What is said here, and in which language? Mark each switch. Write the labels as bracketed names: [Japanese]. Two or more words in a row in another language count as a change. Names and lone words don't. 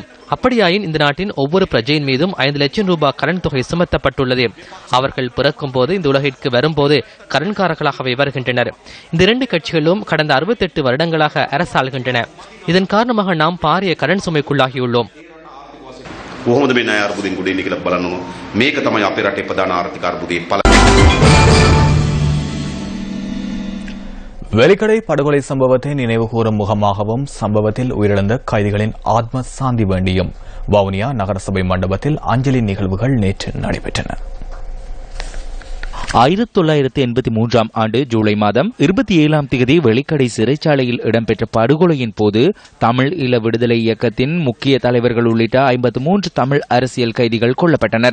[Tamil] அப்படியாயின் இந்த நாட்டின் ஒவ்வொரு பிரஜையின் மீதும் 5 லட்சம் ரூபாய் கடன் தொகை சுமத்தப்பட்டுள்ளது. அவர்கள் பிறக்கும் போது இந்த உலகிற்கு வரும்போது கடன்காரர்களாகவே வருகின்றனர். இந்த இரண்டு கட்சிகளும் கடந்த 68 வருடங்களாக அரசாள்கின்றன. இதன் காரணமாக நாம் பாரிய கடன் சுமைக்குள்ளாகியுள்ளோம். [Sinhala] කොහොමද මේ ණය අර්බුදෙන් ගොඩ එන්නේ කියලා බලනවා. මේක තමයි අපේ රටේ ප්‍රධාන ආර්ථික අර්බුදයේ පළ. [Tamil] வெலிக்கடை படுகொலை சம்பவத்தை நினைவுகூரும் முகமாகவும் சம்பவத்தில் உயிரிழந்த கைதிகளின் ஆத்ம சாந்தி வேண்டியும் வவுனியா நகரசபை மண்டபத்தில் அஞ்சலி நிகழ்வுகள் நேற்று நடைபெற்றன. 1983 ஆண்டு ஜூலை மாதம் 27ஆம் தேதி வெலிக்கடை சிறைச்சாலையில் இடம்பெற்ற படுகொலையின் போது தமிழ் ஈழ விடுதலை இயக்கத்தின் முக்கிய தலைவர்கள் உள்ளிட்ட 53 தமிழ் அரசியல் கைதிகள் கொல்லப்பட்டனர்.